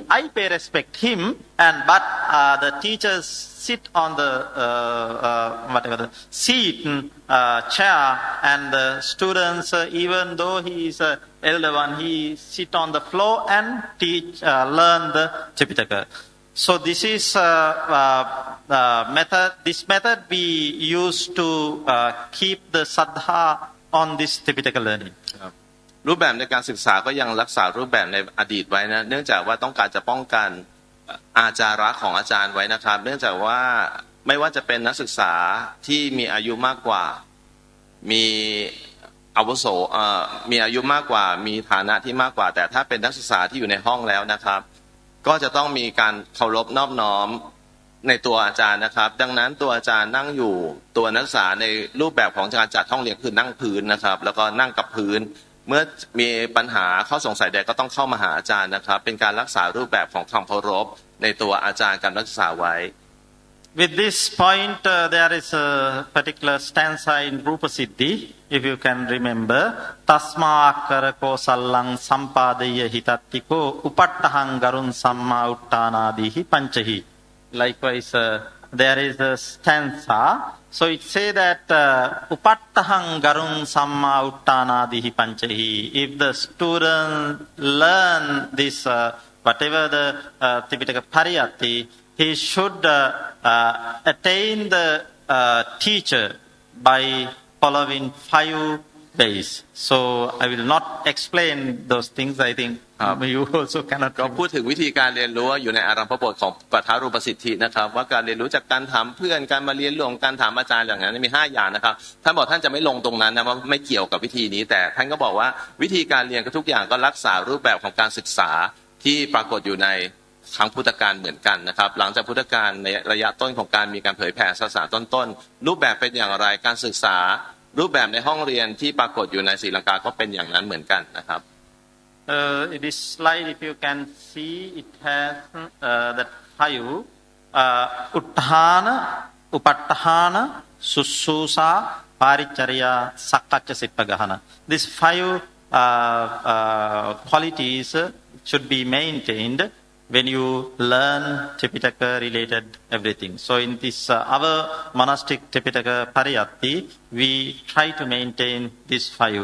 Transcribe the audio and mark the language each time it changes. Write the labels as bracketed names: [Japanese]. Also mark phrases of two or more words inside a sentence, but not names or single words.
[English] I pay respect him, and but the teachers sit on the whatever the seat, chair, and the students, even though he is elder one, he sit on the floor and teach, learn the Tripitaka. So this is method. This method we use to keep the saddha on this Tripitaka learning. [Thai] รูปแบบในการศึกษาก็ยังรักษารูปแบบในอดีตไว้นะเนื่องจากว่าต้องการจะป้องกันอาจาระของอาจารย์ไว้นะครับ เนื่องจากว่าไม่ว่า จะเป็นนักศึกษาที่มีอายุมากกว่ามีอาวุโสมีอายุมากกว่ามีฐานะที่มากกว่าแต่ถ้าเป็นนักศึกษาที่อยู่ในห้องแล้วนะครับก็จะต้องมีการเคารพนอบน้อมในตัวอาจารย์นะครับดังนั้นตัวอาจารย์นั่งอยู่ตัวนักศึกษาในรูปแบบของการจัดห้องเรียนคือนั่งพื้นนะครับแล้วก็นั่งกับพื้นเมื่อมีปัญหาข้อสงสัยใดก็ต้องเข้ามาหาอาจารย์นะครับเป็นการรักษารูปแบบของความเคารพในตัวอาจารย์กับนักศึกษาไว้ [English] With this point, there is a particular stanza in Rupa Siddhi, if you can remember. [Pali] Tasma karako sallang sampadaya hitattiko upattahang garun samma uttanadihi panchahi. [English] Likewise, there is a stanza. So it say that [Pali] upattahang garun samma uttanadihi panchahi. [English] If the student learn this, whatever the Tripitaka Pariyatti, he should attain the teacher by following 5 ways. So I will not explain those things. I think you also cannot. [Thai] ก็พูดถึงวิธีการเรียนรู้อยู่ในอารัมภบทของปัทารูปสิทธินะครับว่าการเรียนรู้จากการถามเพื่อนการมาเรียนรวมการถามอาจารย์อย่างนั้นมี5อย่างนะครับท่านบอกท่านจะไม่ลงตรงนั้นนะว่าไม่เกี่ยวกับวิธีนี้แต่ท่านก็บอกว่าวิธีการเรียนกับทุกอย่างก็รักษารูปแบบของการศึกษาที่ปรากฏอยู่ในครั้งพุทธกาลเหมือนกันนะครับหลังจากพุทธกาลในระยะต้นของการมีการเผยแผ่ศาสนาต้นๆรูปแบบเป็นอย่างไรการศึกษารูปแบบในห้องเรียนที่ปรากฏอยู่ในศรีลังกาก็เป็นอย่างนั้นเหมือนกันนะครับ [English] This slide, if you can see, it has that 5 [Pali] utthana, upattahana, sussusa, paricharya, sakkacha sippagahana. [English] These 5 qualities should be maintained when you learn Tripitaka related everything. So in this our monastic Tripitaka Pariyatti, we try to maintain these 5.